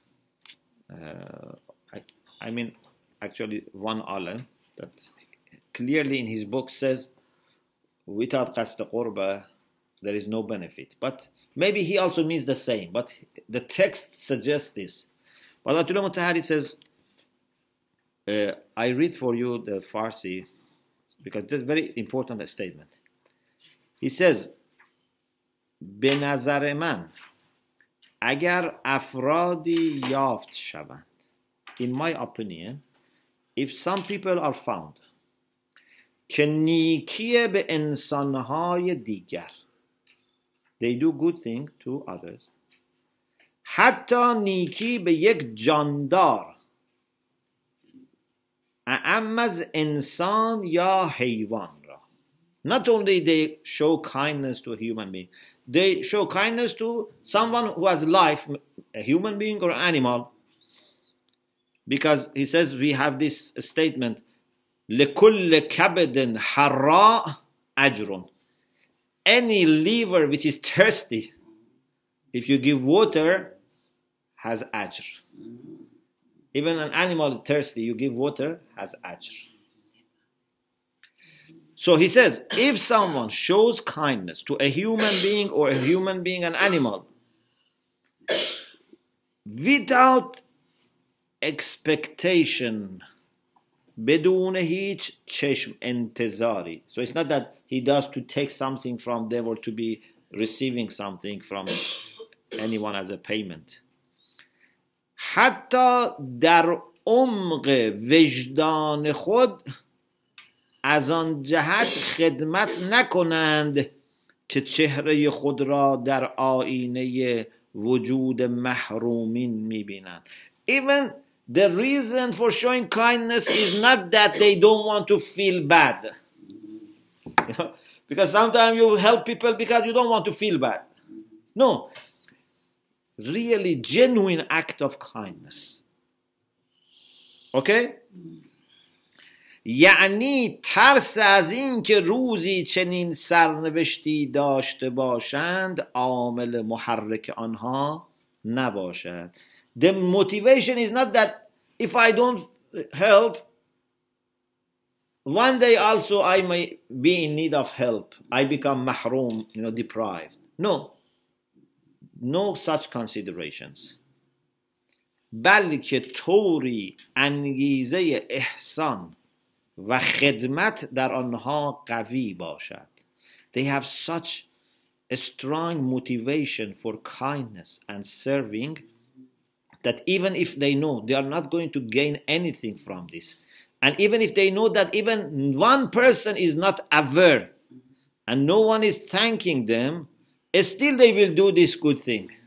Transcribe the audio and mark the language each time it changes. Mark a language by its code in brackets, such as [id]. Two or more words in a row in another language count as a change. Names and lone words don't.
[en] I mean, actually, one alim that clearly in his book says, without [ar] قصد قربة, [en] there is no benefit. But maybe he also means the same, but the text suggests this. But Ayatollah Mutahari says, I read for you the Farsi, because that's a very important statement. He says, [fa] به نظر من اگر افرادی یافت شوند, [en] in my opinion, if some people are found [fa] که نیکی به انسانهای دیگر, [en] They do good thing to others. [fa] حتی نیکی به یک جاندار اعم از انسان یا حیوان را. [en] Not only they show kindness to a human being, they show kindness to someone who has life, a human being or an animal. Because he says we have this statement, [ar] لكل كبد حراء أجر. [en] Any liver which is thirsty, if you give water, has ajr. Even an animal thirsty, you give water, has ajr. So he says, if someone shows kindness to a human being or a human being, an animal, without expectation, [fa] بدون هیچ چشم انتظاری. [en] So it's not that he does to take something from them or to be receiving something from anyone as a payment. [fa] حتی در عمق وجدان خود از آن جهت خدمت نکنند که چهره خود را در آینه وجود محرومین میبینند. [en] Even the reason for showing kindness is not that they don't want to feel bad. You know, because sometimes you help people because you don't want to feel bad. No. Really genuine act of kindness. Okay? [fa] یعنی ترس از این که روزی چنین سرنوشتی داشته باشند عامل محرک آنها نباشد. [en] The motivation is not that if I don't help, one day also I may be in need of help. I become mahroom, deprived. No such considerations. [fa] بلکه طوری انگیزه احسان و خدمت در آنها قوی باشد. [en] They have such a strong motivation for kindness and serving that even if they know they are not going to gain anything from this, and even if they know that even one person is not aware and no one is thanking them, still they will do this good thing.